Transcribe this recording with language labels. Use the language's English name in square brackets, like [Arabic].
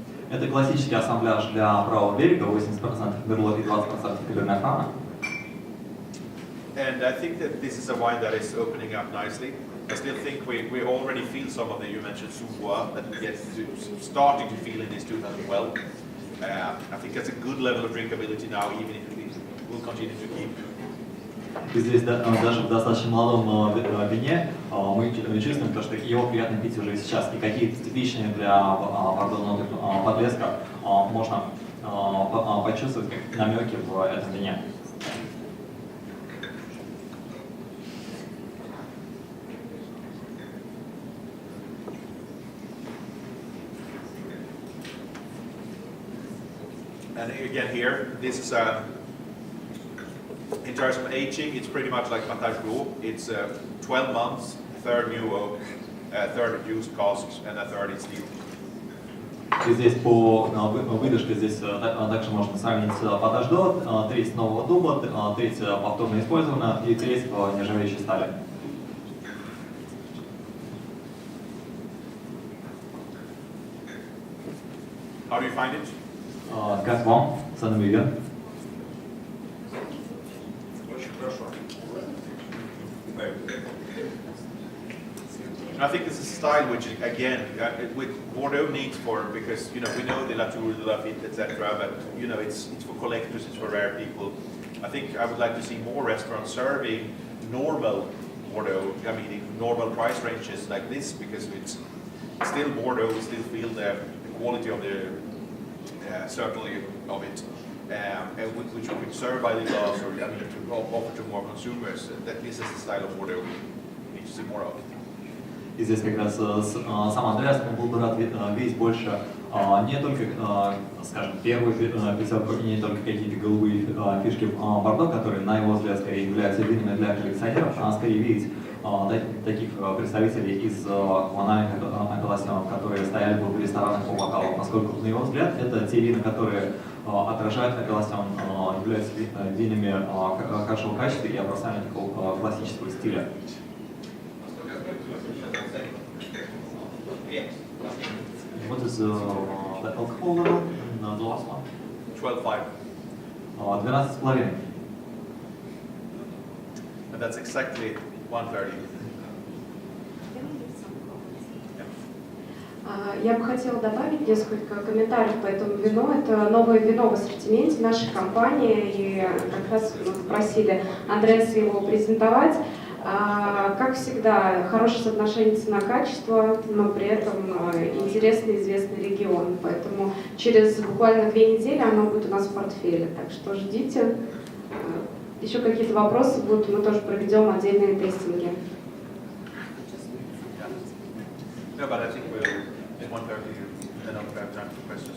[Russian] Это классический ассамбляж для правого берега, 80% Мерлот и 20% Каберне Франа. [English] And I think that this is a wine that is opening up nicely. I still think we already feel some of the, you mentioned Sous-Bois, that we get starting to feel in this 2012. I think that's a good level of drinkability now, even if we will continue to keep. [Russian] И здесь даже в достаточно молодом вине мы чувствуем то, что его приятно пить уже сейчас. И какие-то типичные для бордоного подлеска можно почувствовать как намеки в этом вине. [English] And again here, this is in terms of aging, it's pretty much like Patache Gros. It's 12 months, third new oak, third reduced cost, and a third in steel. [Russian] И здесь по выдержке здесь также можно сравнить Patache d'Or, треть нового дуба, треть повторно использована и треть в нержавеющей стали. [English] How do you find it? [Russian] Как вам, Sommelier? Очень хорошо. [English] I think this is a style which, again, with Bordeaux needs for, because we know the Latour, the Lafite, etc. But it's for collectors, it's for rare people. I think I would like to see more restaurants serving normal Bordeaux, normal price ranges like this, because it's still Bordeaux. We still feel the quality of the certainly of it, and which we could serve by the glass or to offer to more consumers. That this is the style of Bordeaux we need to see more of. [Russian] И здесь как раз сам Андреас был бы рад видеть больше не только, скажем, первую пятерку и не только какие-то голубые фишки Бордо, которые, на его взгляд, скорее являются винами для коллекционеров, а скорее видеть таких представителей из коммунальных апелласьонов, которые стояли бы в ресторанах по бокалу, поскольку, на его взгляд, это те вина, которые отражают апелласьон, являются винами хорошего качества и образцами такого классического стиля. [English] What is the alcohol level in the last one? 12.5. [Russian] 12,5. [English] And that's exactly 130. [Russian] Я бы хотела добавить несколько комментариев по этому вину. Это новое вино в ассортименте нашей компании, и как раз мы попросили Андреаса его презентовать. Как всегда, хорошее соотношение цена-качество, но при этом интересный, известный регион. Поэтому через буквально 2 недели оно будет у нас в портфеле. Так что ждите. Еще какие-то вопросы будут, мы тоже проведем отдельные тестинги. [English] No, but I think we'll in 1:30 then I'll have time for questions.